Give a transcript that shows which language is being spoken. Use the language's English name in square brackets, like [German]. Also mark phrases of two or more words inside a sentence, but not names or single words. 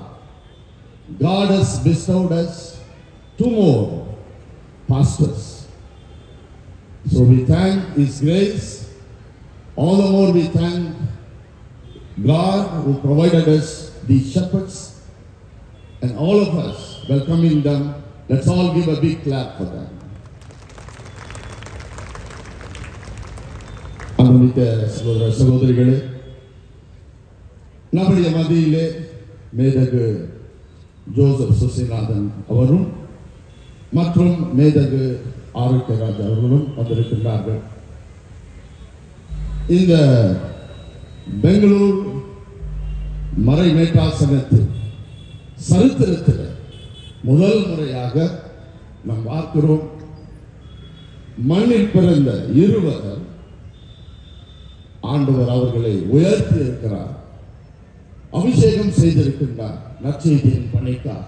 [English] God has bestowed us 2 more pastors. So we thank His grace. All the more we thank God who provided us these shepherds and all of us welcoming them. Let's all give a big clap for them. [Kannada] ಅನುಮಿತ ಸಹೋದರ ಸಹೋದರಿಗಳೇ, [Tamil] நம்முடைய மத்தியிலே மேதகு ஜோசப் சுசிநாதன் அவரும் மற்றும் மேதகு ஆரோக்கியராஜ் அவர்களும் வந்திருக்கின்றார்கள். இந்த பெங்களூர் மறைமேட்டாசனத்தில் சரித்திரத்தில் முதல் முறையாக நாம் பார்க்கிறோம், மண்ணில் பிறந்த இருவர் ஆண்டவர் அவர்களை உயர்த்தி இருக்கிறார், அபிஷேகம் செய்திருக்கின்றார் நற்செய்தியின் பணிக்காக.